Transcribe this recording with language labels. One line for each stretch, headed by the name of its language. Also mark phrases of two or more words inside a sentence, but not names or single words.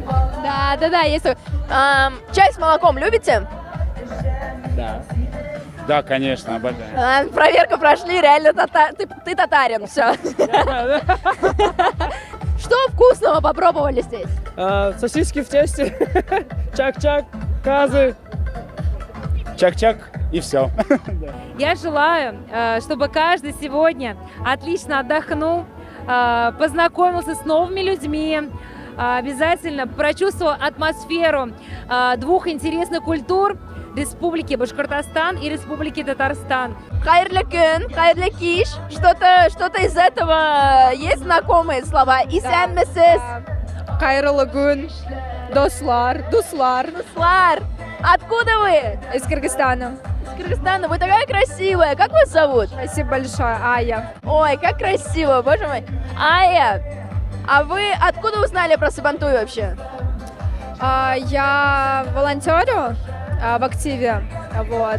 Russian: Да, есть. Чай с молоком любите? Да. Да, конечно, обожаю. Проверку прошли, реально ты татарин, все. Что вкусного попробовали здесь? Сосиски в тесте, чак-чак, казы. Чак-чак и все. Я желаю, чтобы каждый сегодня отлично отдохнул, познакомился с новыми людьми, обязательно прочувствовал атмосферу двух интересных культур – Республики Башкортостан и Республики Татарстан.
Uzbek: Хайрлы күн, хайрлы киш.
Russian: Что-то из этого есть знакомые слова?
Tatar: Исәнмесез?
Uzbek: Хайрлы күн, дуслар.
Tatar: Дуслар.
Russian: Откуда вы? Из Кыргызстана. Из Кыргызстана. Вы такая красивая. Как вас зовут? Спасибо большое, Ая. Ой, как красиво, боже мой. Ая, а вы откуда узнали про Сабантуй вообще? Я волонтерю в активе, вот.